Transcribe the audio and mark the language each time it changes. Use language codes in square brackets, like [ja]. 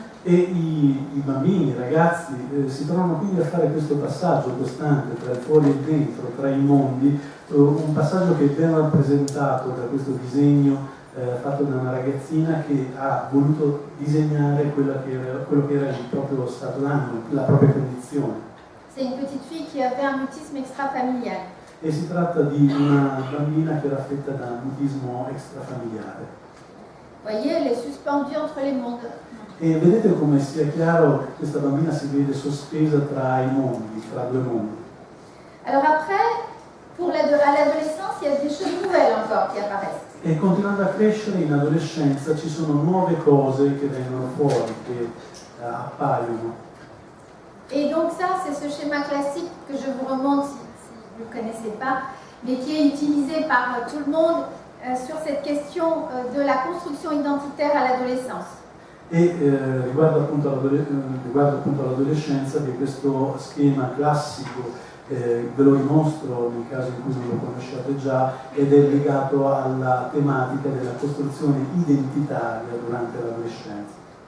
[it] E i bambini, i ragazzi si trovano quindi a fare questo passaggio costante tra il fuori e il dentro, tra i mondi, un passaggio che è ben rappresentato da questo disegno fatto da una ragazzina che ha voluto disegnare quello che era il proprio stato d'animo, la propria condizione. [fr] C'est une petite fille qui avait un mutisme extrafamilial. [it] E si tratta di una bambina che era affetta da mutismo extrafamiliare. [fr] Vous voyez, elle est suspendue entre les mondes. [it] E vedete come sia chiaro, questa bambina si vede sospesa tra i mondi, tra due mondi. [fr] Alors après, à l'adolescence, il y a des choses nouvelles encore qui apparaissent. [it] E continuando a crescere in adolescenza ci sono nuove cose che vengono fuori, che appaiono. [fr] Et donc ça, c'est ce schéma classique que je vous remonte si vous ne le connaissez pas, mais qui est utilisé par tout le monde sur cette question de la construction identitaire à l'adolescence. [it] E riguardo appunto all'adolescenza, che questo schema classico ve lo dimostro nel caso in cui non lo conosciate già, ed è legato alla tematica della costruzione identitaria durante l'adolescenza.